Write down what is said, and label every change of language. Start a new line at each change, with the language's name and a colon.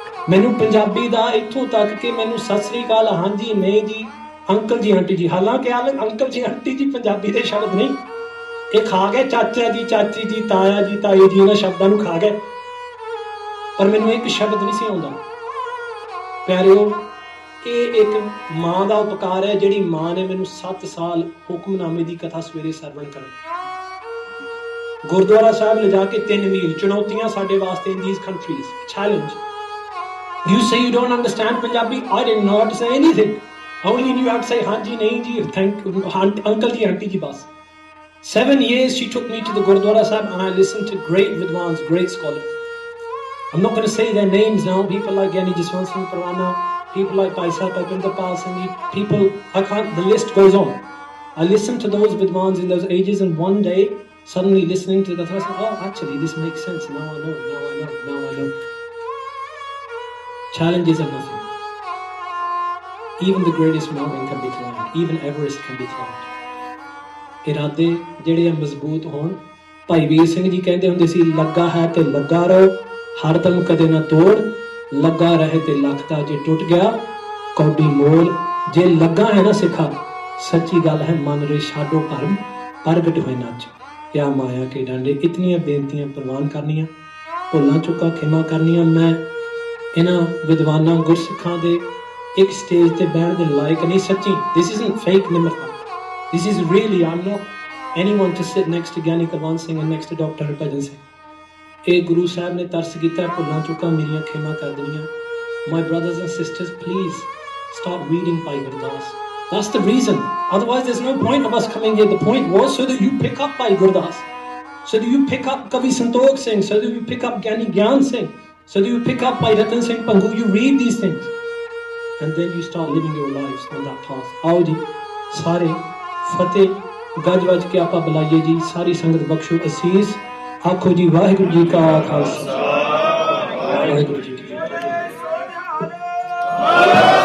Punjabi: ਮੈਨੂੰ ਪੰਜਾਬੀ ਦਾ ਇੱਥੋਂ ਤੱਕ ਕਿ ਮੈਨੂੰ ਸਤਿ ਸ੍ਰੀ ਅਕਾਲ, ਹਾਂਜੀ, ਨਹੀਂ ਜੀ, ਅੰਕਲ ਜੀ, ਆਂਟੀ ਜੀ, ਹਾਲਾਂਕਿ ਅੰਕਲ ਜੀ, ਆਂਟੀ ਜੀ ਪੰਜਾਬੀ ਦੇ ਸ਼ਬਦ ਨਹੀਂ, ਇਹ ਖਾ ਗਏ ਚਾਚਾ ਜੀ, ਚਾਚੀ ਜੀ, ਤਾਇਆ ਜੀ, ਤਾਈ ਜੀ, ਇਹਨਾਂ ਸ਼ਬਦਾਂ ਨੂੰ ਖਾ ਗਏ, ਪਰ ਮੈਨੂੰ ਇੱਕ ਸ਼ਬਦ ਨਹੀਂ ਸੀ ਆਉਂਦਾ। ਪਿਆਰਿਓ, ਇਹ ਇੱਕ ਮਾਂ ਦਾ ਉਪਕਾਰ ਹੈ, ਜਿਹੜੀ ਮਾਂ ਨੇ ਮੈਨੂੰ 7 ਸਾਲ ਹੁਕਮਨਾਮੇ ਦੀ ਕਥਾ ਸਵੇਰੇ ਸਰਵਣ ਕਰਾਈ। ਗੁਰਦੁਆਰਾ ਸਾਹਿਬ ਲਿਜਾ ਕੇ 3 ਮੀਲ, ਚੁਣੌਤੀਆਂ ਸਾਡੇ ਵਾਸਤੇ
English: in these countries, challenge. You say you don't understand Punjabi? I didn't know how to say anything. I only knew how to say
Punjabi: ਹਾਂਜੀ, ਨਹੀਂ ਜੀ,
English: thank you, uncle ji, auntie ji, bas. 7 years she took me to the Gurdwara Sahib and I listened to great vidwans, great scholars. I'm not going to say their names now. People like Gyani Jaswant Singh Parwana, people like Bhai Sukha Singh, people, I can't, the list goes on. I listened to those vidwans in those ages, and one day, suddenly listening to that, I said, oh, actually, this makes sense. Now I know. Challenges are nothing. Even the greatest mountain can be climbed. Even Everest can be climbed.
Punjabi: ਇਰਾਦੇ ਜਿਹੜੇ ਮਜ਼ਬੂਤ ਹੋਣ। ਭਾਈ ਵੀਰ ਸਿੰਘ ਜੀ ਕਹਿੰਦੇ ਹੁੰਦੇ ਸੀ, ਲੱਗਾ ਹੈ ਤੇ ਲੱਗਾ ਰਹੋ, ਹਰਦਮ ਕਦੇ ਨਾ ਤੋੜ, ਲੱਗਾ ਰਹੇ ਤੇ ਲੱਖਦਾ, ਜੇ ਟੁੱਟ ਗਿਆ ਕੌਡੀ ਮੋਲ। ਜੇ ਲੱਗਾ ਹੈ ਨਾ ਸਿੱਖਾ, ਸੱਚੀ ਗੱਲ ਹੈ, ਮਨ ਰੇ ਛਾਡੋ ਭਰਮ, ਪ੍ਰਗਟ ਹੋਏ ਨੱਚ, ਕਿਆ ਮਾਇਆ ਕੇ ਡਾਂਡੇ। ਇਤਨੀਆਂ ਬੇਨਤੀਆਂ ਪ੍ਰਵਾਨ ਕਰਨੀਆਂ, ਭੁੱਲਾਂ ਚੁੱਕਾਂ ਖਿਮਾ ਕਰਨੀਆਂ। ਮੈਂ ਇਹਨਾਂ ਵਿਦਵਾਨਾਂ ਗੁਰਸਿੱਖਾਂ ਦੇ ਇੱਕ ਸਟੇਜ ਤੇ ਬਹਿਣ ਦੇ ਲਾਇਕ ਨਹੀਂ, ਸੱਚੀ।
English: This isn't fake ਨਿਮਰਤਾ, this is really, I'm not anyone to sit next to Gyani Gurmat Singh and next to Dr. Harbhajan Singh.
Punjabi: ਇਹ ਗੁਰੂ ਸਾਹਿਬ ਨੇ ਤਰਸ ਕੀਤਾ, ਭੁੱਲਾਂ ਚੁੱਕਾਂ ਮੇਰੀਆਂ ਖਿਮਾ ਕਰ ਦੇਣੀਆਂ।
English: My brothers and sisters, please start reading Bhai Gurdas. That's the reason. Otherwise, there's no point of us coming here. The point was so that you pick up Bhai Gurdas, so that you pick up Kavi Santokh Singh, so that you pick up Gyani Gyan Singh, so that you pick up Bhai Ratan Singh Pangu. You read these things, and then you start living your lives on that path.
Punjabi: ਆਓ ਜੀ ਸਾਰੇ ਫਤਿਹ ਗੱਜ ਵੱਜ ਕੇ ਆਪਾਂ ਬੁਲਾਈਏ ਜੀ। ਸਾਰੀ ਸੰਗਤ ਬਖਸ਼ੋ ਅਸੀਸ, ਆਖੋ ਜੀ ਵਾਹਿਗੁਰੂ ਜੀ ਕਾ ਖਾਲਸਾ, ਵਾਹਿਗੁਰੂ ਜੀ ਕੀ ਫਤਿਹ।